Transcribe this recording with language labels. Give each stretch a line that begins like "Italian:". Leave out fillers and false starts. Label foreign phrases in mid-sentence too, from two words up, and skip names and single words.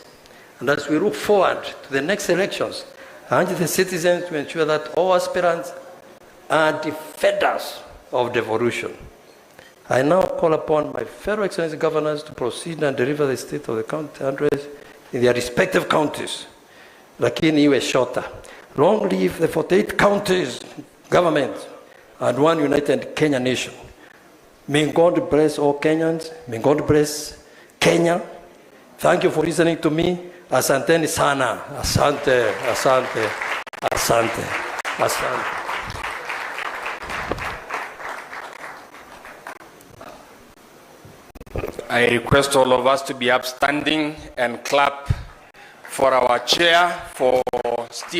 English: And as we look forward to the next elections, I urge the citizens to ensure that all aspirants are defenders of devolution. I now call upon my fellow excellency governors to proceed and deliver the state of the county address in their respective counties.
Swahili: Lakini iwe shorter.
English: Long live the 48 counties, governments, and one united Kenya nation. May God bless all Kenyans. May God bless Kenya. Thank you for listening to me.
Swahili: Asanteni sana. Asante, asante, asante, asante.
English: I request all of us to be upstanding and clap for our chair for steering.